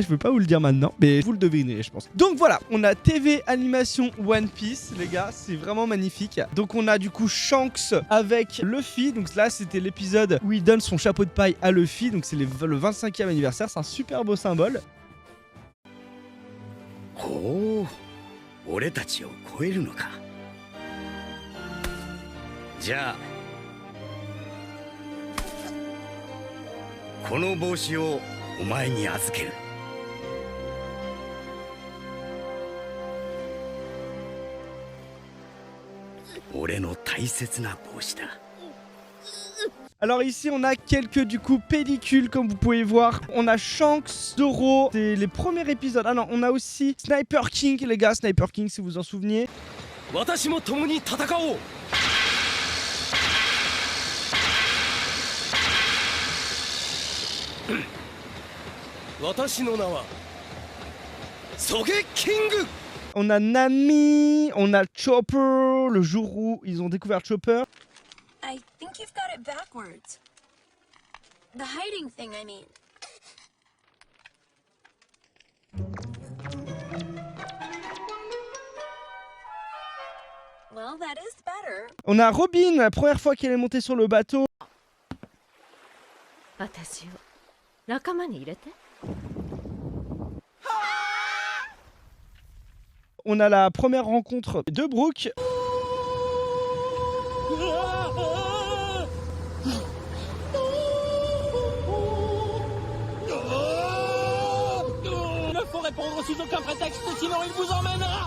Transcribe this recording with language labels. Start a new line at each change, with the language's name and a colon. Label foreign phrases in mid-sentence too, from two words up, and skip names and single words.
French: Je ne vais pas vous le dire maintenant. Mais vous le devinerez je pense. Donc voilà. On a TV animation One Piece les gars. C'est vraiment magnifique. Donc on a du coup Shanks avec Luffy. Donc là c'était l'épisode où il donne son chapeau de paille à Luffy. Donc c'est le 25e anniversaire. C'est un super beau symbole.
Japanese: ほう、俺たちを超えるのか。じゃあこの帽子をお前に預ける。俺の大切な帽子だ。
French: Alors ici on a quelques du coup pellicules comme vous pouvez voir. On a Shanks, Zoro, c'est les premiers épisodes. Ah non, on a aussi Sniper King les gars, Sniper King si vous en souvenez. On a Nami, on a Chopper, le jour où ils ont découvert Chopper.
English: I think you've got it backwards. The hiding thing, I mean. Well, that is better.
French: On a Robin, la première fois qu'elle est montée sur le bateau. On a la première rencontre de Brook. répondre sous aucun prétexte, sinon il vous emmènera.